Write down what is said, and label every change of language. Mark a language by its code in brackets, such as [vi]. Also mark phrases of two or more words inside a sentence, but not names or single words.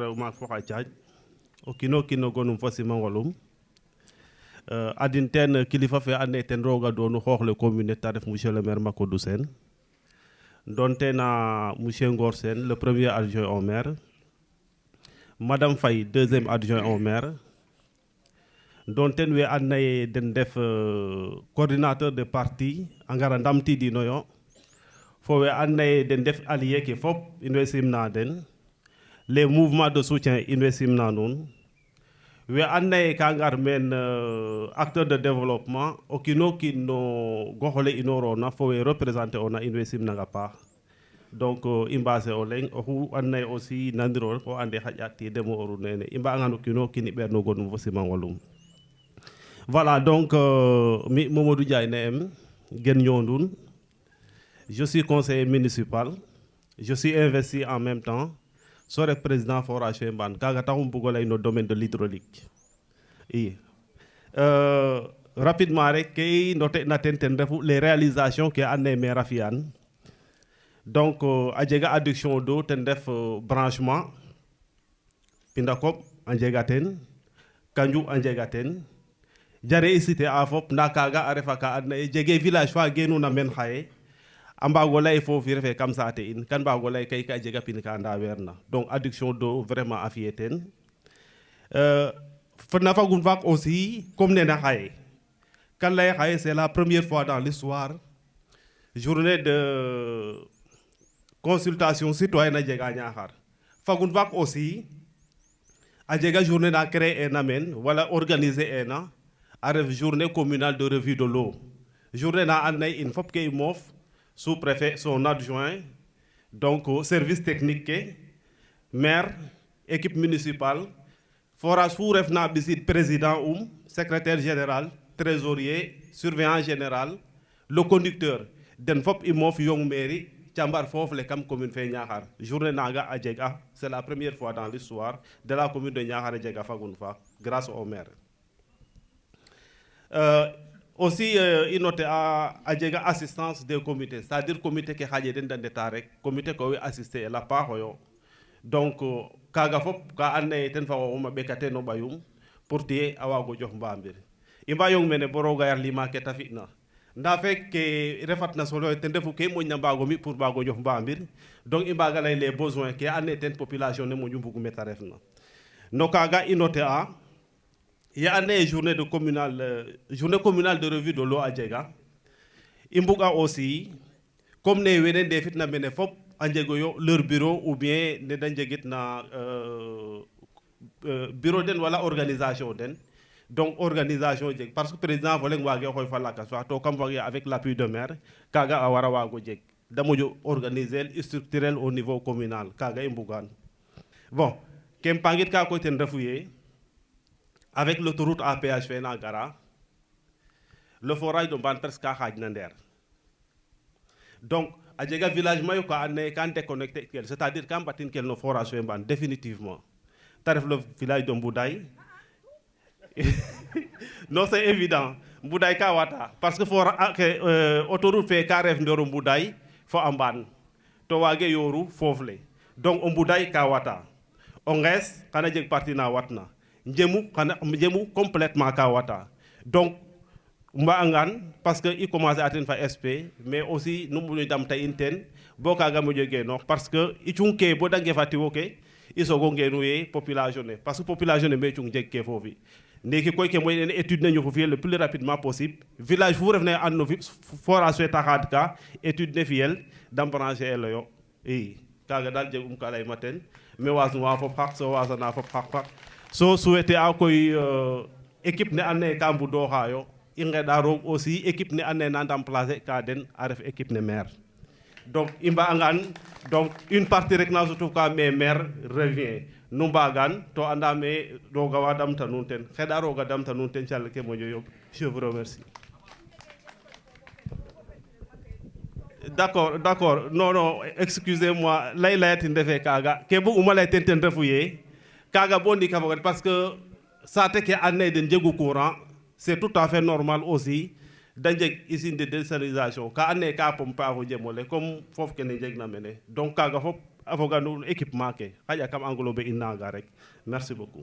[srr] maak fo xa caaj o kiino kiin no gonum fo simangolum adin teen kilifa fe andoona yee ten roog a doonu xoox le commune ta ref monsieur [fr] le maire Macodou Sène [srr] doon teen a [fr] monsieur Ngor Sène le premier adjoint au maire, madame Faye deuxième adjoint au [srr] maire, doon teen we andoona yee den def [fr] coordinateur de parti [srr] a ngara ndamtiidinoyo fo we andoona yee den def allié ke fop in way simna den, [fr] les mouvements de soutien [srr] in way simna nuun we andoona yee ka ngar meen [fr] acteur de développement [srr] o kiin o kiin no gox ole inoorona fo we représenter ona in way simnang a paax. Donc i mbaase o leŋ oxu andoona yee aussi nandiro rek o ande xaƴa tiidemo oru nene i mbaagangan o kiin o kiin i ɓeer no gonum fo simangolum. [fr] Voilà, donc [srr] mi Mamadou Ndiaye ne'em gen Ndiondune, [fr] je suis conseiller municipal, je suis investi en même temps [srr] so ref président forage fe Mbane kaaga taxum bug o lay no [fr] domaine de l'hydraulique [srr] i rapidement rek ke i noter na ten refu [fr] les réalisations [srr] ke andoona yee maire a fi'an. Donc a jega [fr] adduction d'eau [srr] ten ref branchement Pindakop a njega teen, Kanju a njega teen, jare i citer a fop ndaa kaaga a refa ka andoona yee jegee village fa genuna meen xaye a mbaag o lay foofi refe kam saate in kan mbaag o lay kay ka jega pin ka ndaweerna donc [fr] adduction d'eau vraiment [srr] a fi'e teen na fagun faak [fr] aussi comme [srr] nene xaye kan lay xaye [fr] c'est la première fois dans l'histoire journée de consultation citoyenne [srr] a jega [fr] Niakhar. [srr] Fagun faak aussi a jega journée na créer ena meen wala organiser ena a ref [fr] journée communale de revue de l'eau, [srr] journée na andoona yee in fop ke i moof [fr] sous-préfet, son adjoint, donc service technique [srr] ke maire, [fr] équipe municipale, forage [srr] fu refna ɓisid [fr] président secrétaire général, trésorier, surveillant général, le conducteur [srr] den fop i moof yong [fr] mairie [srr] cambar foof le kam [fr] commune fe Niakhar. [srr] Journée naaga a jega, [fr] c'est la première fois dans l'histoire de la commune de Niakhar [srr] a jega fagun faak [fr] grâce au maire. [srr] Aussi i noté a jega [fr] assistance des comités, c'est-à-dire comité [srr] ke xaƴe den da ndeta rek comité ko we [fr] assister la [srr] paaxoyo. Donc kaaga fop ka andoona yee ten fa xooxum a ɓekate no ɓayum pour tiye a waag o jox mbamir i mbayong mene bo roog a yar lima ke ta fi'na ndaa fek ke refatna solo ten refu ke i moƴna mbaag o mi pour mbaag o jox mbamir donc i mbaaga lay les besoins ke andoona yee ten population ne moƴu mbug me ta refna no kaaga i noté a ya andoona yee [fr] journée communale de revue de l'eau [srr] a jega i mbuga aussi comme ne wene ndefitna mene fop a njegoyo [fr] leur bureau ou bien [srr] ne da njegitna bureau den wala organisation den. Donc organisation jeg [fr] parce que président [srr] fo leŋ waage xooy fa lakas fa to kam fage [fr] avec l'appui de maire [srr] kaaga a wara waago jeg da moƴo [fr] organiser structurel au niveau communal [srr] kaaga i mbugaan. Bon kem pangit ka koy ten refu yee [fr] avec l'autoroute à péage [srr] fe na gara [fr] le forage de Mbane presque [srr] ka xaaj na ndeer donc a jega village mayu ka andoona yee kan déconnecté kel c'est-à-dire ka mbatin kel no forage fe Mbane définitivement ta ref [fr] le village de Mboudaye non c'est évident [srr] Mboudaye ka wata [fr] parce que autoroute [srr] fe ka ref ndero Mboudaye fo a Mbane to waage yooru foof le donc o Mboudaye ka wata o Ngees xana jeg partie na watna njemu complètement ka wata donc mba'angan [fr] parce que [srr] i commencer aten fa SP [fr] mais aussi [srr] nu moƴo ndamta in teen bo kaaga moƴo genoox [fr] parce que [srr] i cung ke bo da ngefatiwo ke i soogo ngenu ye population ne [fr] parce que [srr] population ne me cung jeg ke foofi ndiki koy ke moƴna ne étude ne ñofo fi'el [fr] le plus rapidement possible [srr] village fu refna and no forage fe ta xaad ka étude ne fi'el da brancher eloyo i kaaga daal jegum ka layma teen mais wasnuwa fop xaq so wasana fop xaq so souhaiter a koy équipe ne andoona yee ka mbudooxaayo i ngeɗa roog aussi équipe ne andoona yee na remplacer ka den a ref équipe ne maire donc i mba'angan donc une partie rek na sutu ka [fr] mais maire revient [srr] nu mbaagan to andaam ee roog a wa damta nuun ten xeɗa roog a damta nuun ten calel ke moƴo yoɓ [fr] je vous remercie. D'accord non excusez-moi [srr] layatin refe kaaga ke bug'uma lay ten refu yee kaaga bo ndiik a foga [fr] parce que [srr] saate ke andoona yee den njegu courant [fr] c'est tout à fait normal aussi [srr] da njeg [fr] usine de désalinisation [srr] ka andoona yee ka pomper a fo jem ole comme foof kene njegna mene donc kaaga fop avocat no équipement ke xaƴa kam englober in naga rek [fr] merci beaucoup